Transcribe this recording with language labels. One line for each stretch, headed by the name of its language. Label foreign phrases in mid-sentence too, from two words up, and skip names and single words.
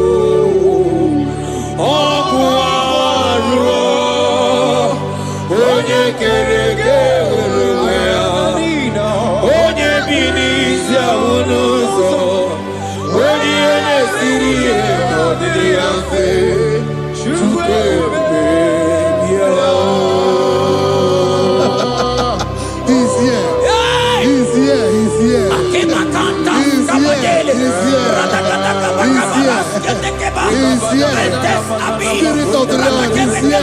Igbo: Ọgwụ arụọ Onye kere gị were onwe ya Onye bi n'isi ahụ n'ụzọ Onye ihe na-esiri ihe n'ọdịrị ya mfe Chukwu ebube bịa
English: He's here. He's here. He's here. He's here. He's here. Spirit of the Lord is here.